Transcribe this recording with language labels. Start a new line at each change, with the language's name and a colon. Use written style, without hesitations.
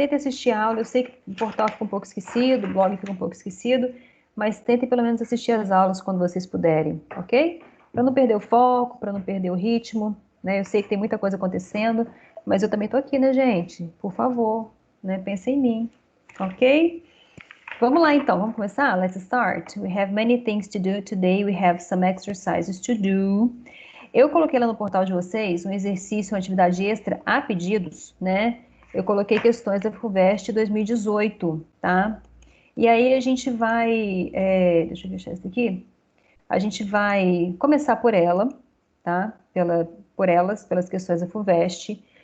Portuguese: Tentem assistir a aula. Eu sei que o portal fica um pouco esquecido, o blog fica um pouco esquecido, mas tentem pelo menos assistir as aulas quando vocês puderem, ok? Para não perder o foco, para não perder o ritmo, né? Eu sei que tem muita coisa acontecendo, mas eu também tô aqui, né, gente? Por favor, né? Pensa em mim, ok? Vamos lá então, vamos começar?
English: Let's start. We have many things to do today. We have some exercises to do.
Portuguese: Eu coloquei lá no portal de vocês um exercício, uma atividade extra a pedidos, né? Eu coloquei questões da FUVEST 2018, tá? E aí a gente vai, deixa eu fechar isso aqui. A gente vai começar por ela, tá? Por elas, pelas questões da FUVEST.